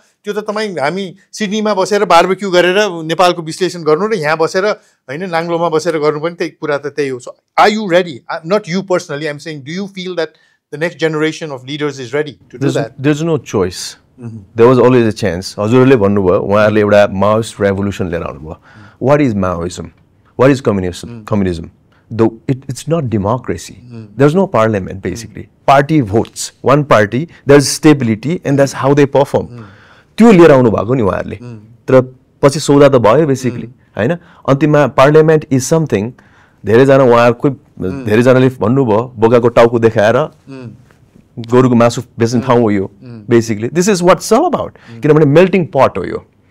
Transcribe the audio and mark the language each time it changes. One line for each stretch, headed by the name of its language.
Nepali: त्यो त तपाईँ हामी सिडनीमा बसेर बार्बेक्यू गरेर नेपालको विश्लेषण गर्नु र यहाँ बसेर होइन नाङ्लोमा बसेर गर्नु पनि त्यही कुरा त त्यही हो
English: so are you ready not you personally I am saying do you feel that the next generation of leaders is ready to do that there is no choice there was always a chance
Nepali: हजुरहरूले भन्नुभयो उहाँहरूले एउटा Maoist revolution लिएर आउनुभयो
English: What is Maoism what is communism though it's not democracy. There's no parliament basically. Party votes. One party, there's stability and that's how they perform.
Nepali: त्यो लिएर आउनु भएको नि उहाँहरूले तर पछि सौदा त भयो बेसिकली होइन अन्तिममा
English: parliament is something
Nepali: धेरैजना उहाँहरूको धेरैजनाले भन्नुभयो बोकाको टाउको देखाएर गोरुको मासु बेच्ने ठाउँ हो यो basically
English: this is what's all about
Nepali: किनभने मेल्टिङ पट हो यो